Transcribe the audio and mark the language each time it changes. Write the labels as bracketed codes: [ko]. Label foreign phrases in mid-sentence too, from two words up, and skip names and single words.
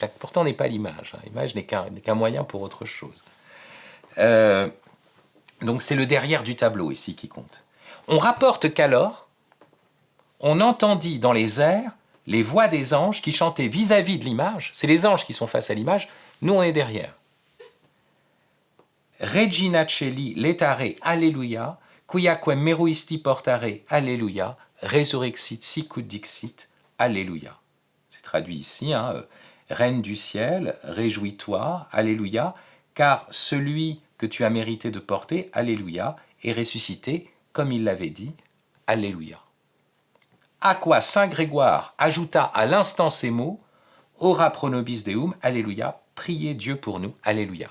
[fr] Pourtant, on n'est pas l'image. L'image n'est qu'un moyen pour autre chose. Donc c'est le derrière du tableau ici qui compte. On rapporte qu'alors, on entendit dans les airs les voix des anges qui chantaient vis-à-vis de l'image. C'est les anges qui sont face à l'image, nous on est derrière. [la] Regina Celi letare Alleluia, quiaque meruisti portare Alleluia, resurrexit sicut dixit Alléluia. [fr] C'est traduit ici, Reine du ciel, réjouis-toi, Alléluia, car celui que tu as mérité de porter, Alléluia, est ressuscité, comme il l'avait dit, Alléluia. À quoi saint Grégoire ajouta à l'instant ces mots, [la] Ora pro nobis Deum, [fr] Alléluia, priez Dieu pour nous, Alléluia.